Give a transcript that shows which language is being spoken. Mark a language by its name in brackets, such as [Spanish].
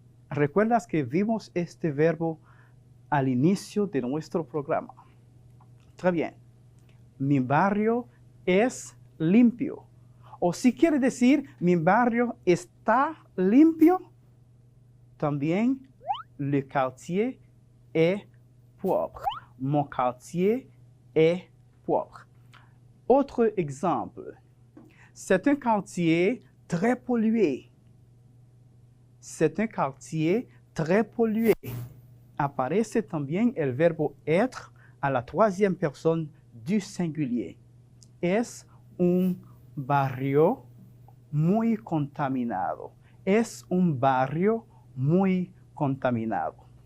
[Spanish] ¿Recuerdas que vimos este verbo al inicio de nuestro programa? [French] Très bien. [Spanish] Mi barrio es limpio. O si quiere decir, mi barrio está limpio, también [French] le quartier est propre. Mon quartier est propre. Autre exemple, c'est un quartier très pollué. C'est un quartier très pollué. [Spanish] Aparece también el verbo être a la [French] 3e personne du singulier. [Spanish] Es un barrio muy contaminado. Es un barrio muy contaminado.